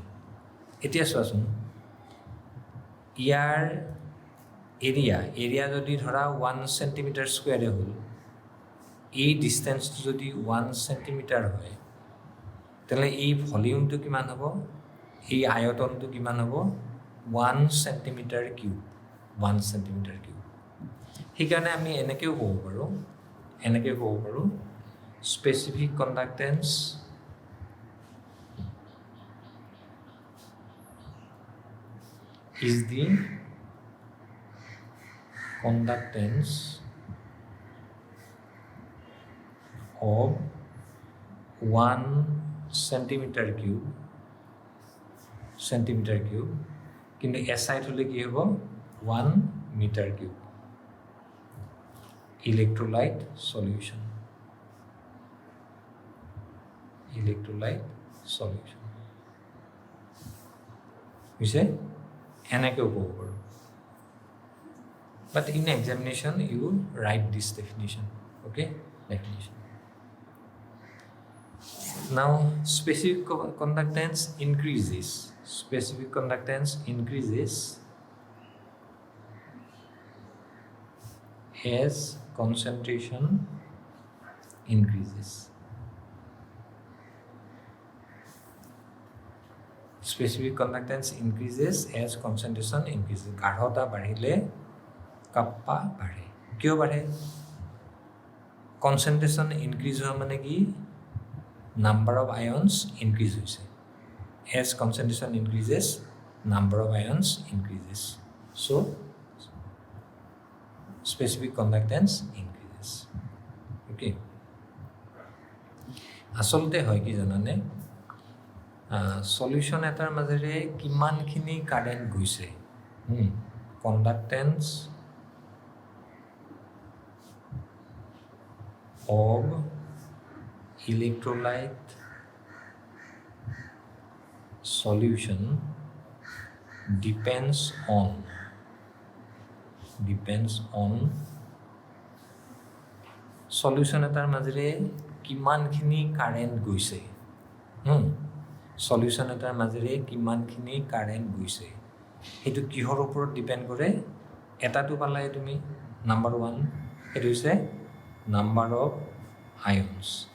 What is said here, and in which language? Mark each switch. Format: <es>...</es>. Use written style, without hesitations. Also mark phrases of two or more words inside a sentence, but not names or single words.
<as>এতিয়া চোৱাচোন, ইয়াৰ এৰিয়া যদি ধৰা 1 চেণ্টিমিটাৰ স্কুৱেৰে হ'ল, এই ডিষ্টেঞ্চটো যদি 1 চেণ্টিমিটাৰ হয়, তেতিয়াহ'লে এই ভলিউমটো কিমান হ'ব? এই আয়তনটো কিমান হ'ব? 1 চেণ্টিমিটাৰ কিউব। সেইকাৰণে আমি এনেকৈও ক'ব পাৰোঁ</as> <en>specific conductance is the conductance of 1 centimeter cube</en> <as>কিন্তু এছাইড হ'লে কি হ'ব?</as> <en>1 meter cube. electrolyte solution</en> <as>হৈছে এনেকৈও ক'ব পাৰোঁ।</as> <en>But in examination, you write this definition. Okay, definition. Now, specific conductance increases. As concentration increases. Specific conductance increases as concentration increases.</en> <as>গাঢ়তা বাঢ়িলে কাপ্পা বাঢ়ে। কিয় বাঢ়ে?</as> <en>concentration increase</en> <as>হোৱা মানে কি?</as> <en>number of ions increase হৈছে। As concentration increases, number of ions increases. So, specific conductance increases.</en> <as>Okay. আচলতে হয় কি জানানে? সলিউশ্যন এটাৰ মাজেৰে কিমানখিনি কাৰেণ্ট গৈছে, কণ্ডাক্টেন্স</as> <en>of electrolyte solution depends on solution</en> <as>এটাৰ মাজেৰে কিমানখিনি কাৰেণ্ট গৈছে। সলিউশ্যন এটাৰ মাজেৰে কিমানখিনি কাৰেণ্ট গৈছে সেইটো কিহৰ ওপৰত ডিপেণ্ড কৰে? এটাটো পালাই তুমি নাম্বাৰ 1, সেইটো হৈছে</as> <en>number of ions.</en>